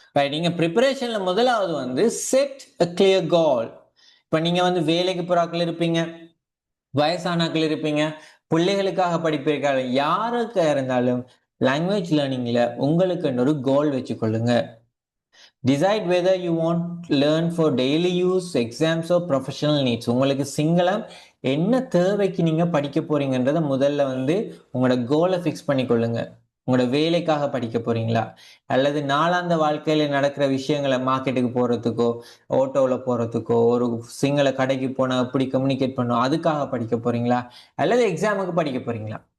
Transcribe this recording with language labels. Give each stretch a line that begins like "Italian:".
Tamil: நீங்க ப்ரிப்பரேஷன்ல முதலாவது வந்து
English: Set a clear goal.
Tamil: இப்ப நீங்க வந்து வேலைக்கு போறாக்கள் இருப்பீங்க, வயசானாக்கள் இருப்பீங்க, பிள்ளைகளுக்காக படிப்பீர்கள், யாருக்கா இருந்தாலும் லாங்குவேஜ் லேர்னிங்ல உங்களுக்கு ஒரு கோல் வச்சுக்கொள்ளுங்க.
English: Decide whether you want to learn for daily use, exams or professional needs.
Tamil: உங்களுக்கு சிங்களம் என்ன தேவைக்கு நீங்க படிக்க போறீங்கன்றத முதல்ல வந்து உங்களோட கோலை ஃபிக்ஸ் பண்ணிக்கொள்ளுங்க. உங்களோட வேலைக்காக படிக்க போறீங்களா, அல்லது நாளாந்த வாழ்க்கையில நடக்கிற விஷயங்களை மார்க்கெட்டுக்கு போறதுக்கோ, ஆட்டோவில் போறதுக்கோ, ஒரு சிங்கள கடைக்கு போனா எப்படி கம்யூனிகேட் பண்ணும் அதுக்காக படிக்க போறீங்களா, அல்லது எக்ஸாமுக்கு படிக்க போறீங்களா?